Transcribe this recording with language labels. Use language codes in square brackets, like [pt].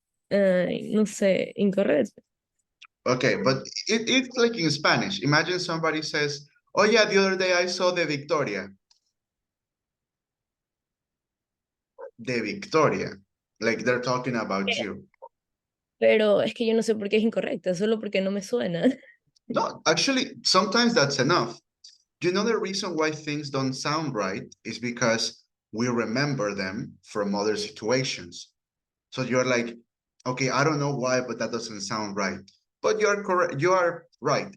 [es] No sé, incorrecto. [en] Okay, but it's like in Spanish. Imagine somebody says, oh yeah, the other day I saw the Victoria. The Victoria. Like they're talking about you. [es] Pero es que yo no sé por qué es incorrecta, solo porque no me suena. [en] No, actually, sometimes that's enough. You know, the reason why things don't sound right is because we remember them from other situations. So you're like, okay, I don't know why, but that doesn't sound right. But you're correct. You are right.